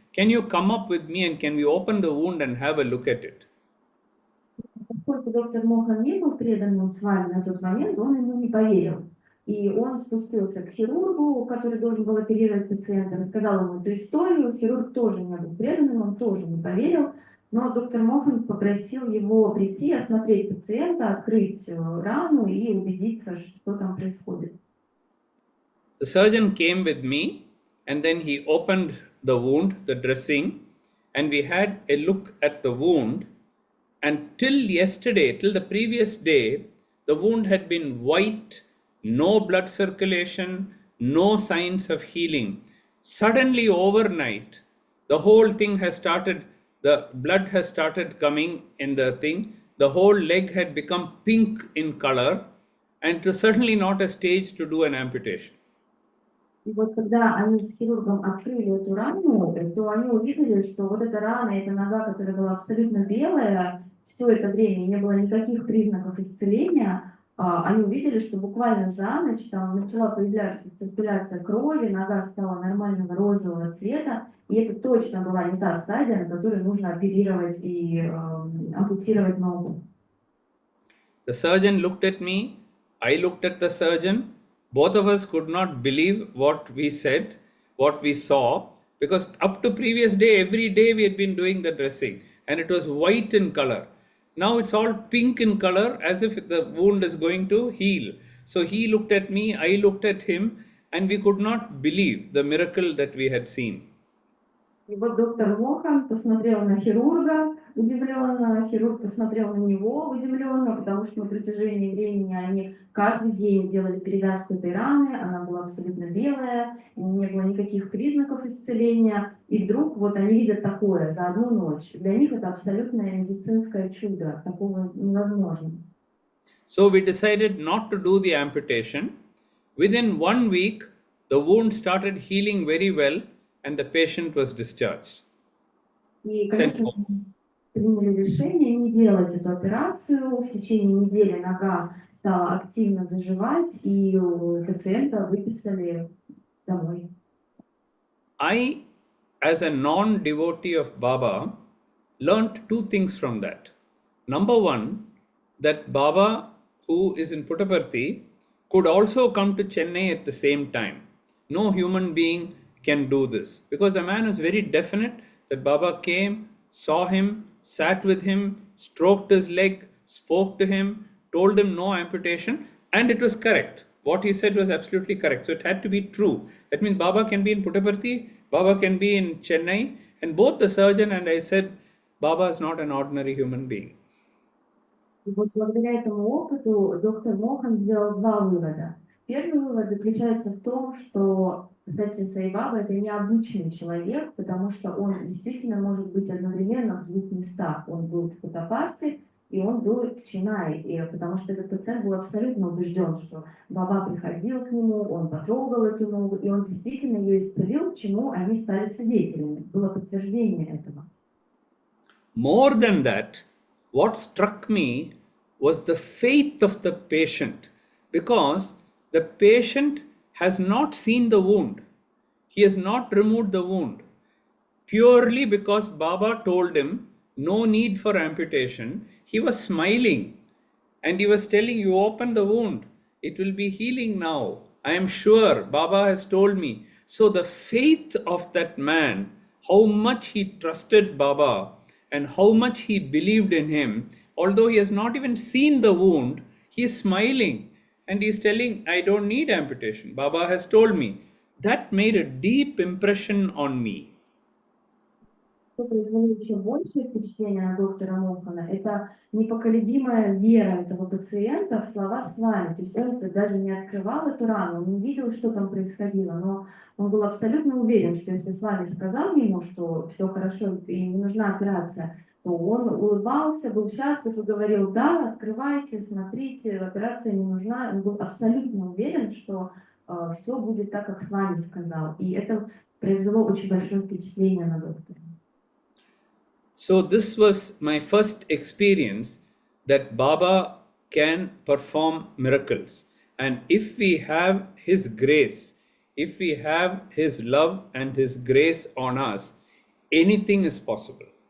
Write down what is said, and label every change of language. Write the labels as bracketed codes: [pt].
[en] Can you come up with me and can we open the wound and have a look at it? [ru] Поскольку доктор Мохан не был преданным с вами на тот момент, он ему не поверил. И он спустился к хирургу, который должен был оперировать пациента, рассказал ему эту историю. Хирург тоже не был преданным, он тоже не поверил. Но доктор Мохан попросил его прийти, осмотреть пациента, открыть рану и убедиться, что там происходит. [en] The surgeon came with me and then he opened the wound, the dressing, and we had a look at the wound. And till yesterday, till the previous day, the wound had been white, no blood circulation, no signs of healing. Suddenly overnight, the whole thing has started, the blood has started coming in the thing, the whole leg had become pink in color, and it was certainly not a stage to do an amputation. [ru] И вот когда они с хирургом открыли эту рану, то они увидели, что вот эта рана, эта нога, которая была абсолютно белая, все это время не было никаких признаков исцеления, они увидели, что буквально за ночь там начала появляться циркуляция крови, нога стала нормального розового цвета, и это точно была не та стадия, на которой нужно оперировать и ампутировать ногу. [en] The surgeon looked at me, I looked at the surgeon. Both of us could not believe what we said, what we saw, because up to previous day, every day we had been doing the dressing and it was white in color. Now it's all pink in color as if the wound is going to heal. So he looked at me, I looked at him, and we could not believe the miracle that we had seen. [ru] И вот доктор Мохан посмотрел на хирурга удивленно, хирург посмотрел на него удивленно, потому что на протяжении времени они каждый день делали перевязку этой раны, она была абсолютно белая, не было никаких признаков исцеления, и вдруг вот они видят такое за одну ночь. Для них это абсолютное медицинское чудо, такого невозможно. [en] So we decided not to do the amputation. Within 1 week, the wound started healing very well, and the patient was discharged. [ru] И, конечно, приняли решение не делать эту операцию. В течение недели нога стала активно заживать, и пациента выписали домой. [en] I, as a non-devotee of Baba, learned 2 things from that. Number 1, that Baba, who is in Puttaparthi, could also come to Chennai at the same time. No human being can do this, because the man is very definite that Baba came, saw him, sat with him, stroked his leg, spoke to him, told him no amputation, and it was correct. What he said was absolutely correct. So it had to be true. That means Baba can be in Puttaparthi, Baba can be in Chennai, and both the surgeon and I said, Baba is not an ordinary human being. [ru] И вот благодаря этому опыту доктор Мохан сделал 2 вывода. Первый вывод заключается в том, что Сатья Саи Баба — это необычный человек, потому что он действительно может быть одновременно в 2 местах. Он был в Puttaparthi и он был в Ченнай, потому что этот пациент был абсолютно убежден, что Баба приходил к нему, он потрогал эту ногу, и он действительно ее исцелил, чему они стали свидетелями. Было подтверждение этого. [en] more than that, what struck me was the faith of the patient, because the patient has not seen the wound. He has not removed the wound. Purely because Baba told him no need for amputation, he was smiling and he was telling, you open the wound, it will be healing now. I am sure, Baba has told me. So the faith of that man, how much he trusted Baba and how much he believed in him, although he has not even seen the wound, he is smiling and he is telling, I don't need amputation. Baba has told me. That made a deep impression on me. [ru] Что произвело еще большее впечатление на доктора Мохана, это непоколебимая вера этого пациента в слова с вами. То есть он даже не открывал эту рану, он не видел, что там происходило, но он был абсолютно уверен, что если с вами сказал ему, что все хорошо и не нужна операция, то он улыбался, был счастлив и говорил, да, открывайте, смотрите, операция не нужна. Он был абсолютно уверен, что все будет так, как с вами сказал. И это произвело очень большое впечатление на доктора. [en] So this was my first experience that Baba can perform miracles. And if we have his grace, if we have his love and his grace on us, anything is possible.